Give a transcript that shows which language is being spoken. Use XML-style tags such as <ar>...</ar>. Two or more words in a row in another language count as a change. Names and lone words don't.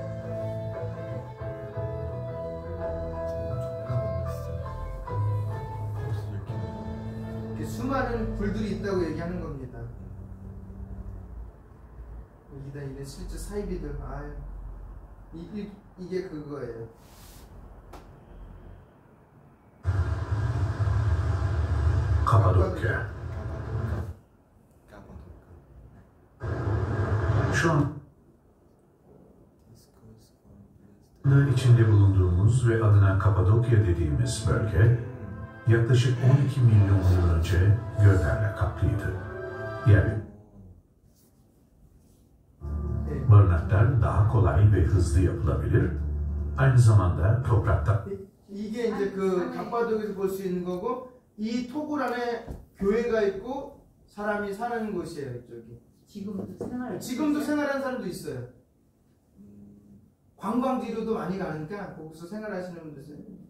<ko>이렇게 수많은 불들이 있다고 얘기하는 겁니다. 이게 실제 사이비들, 아유, 이게 그거예요. 카파도키아.</ko> <tr>Şu anda içinde bulunduğumuz ve adına Kapadokya dediğimiz bölge yaklaşık 12 milyon yıl önce göllerle kaplıydı. Yani barınaklar daha kolay ve hızlı yapılabilir. Aynı zamanda toprakta</tr> <ko>이게 이제 그 갑바독에서 볼 수 있는 거고, 이 토굴 안에 교회가 있고 사람이 사는 곳이에요. 이쪽이. 지금도 생활하는 사람도 있어요. 관광지로도 많이 가니까 거기서 생활하시는 분들 있어요.</ko>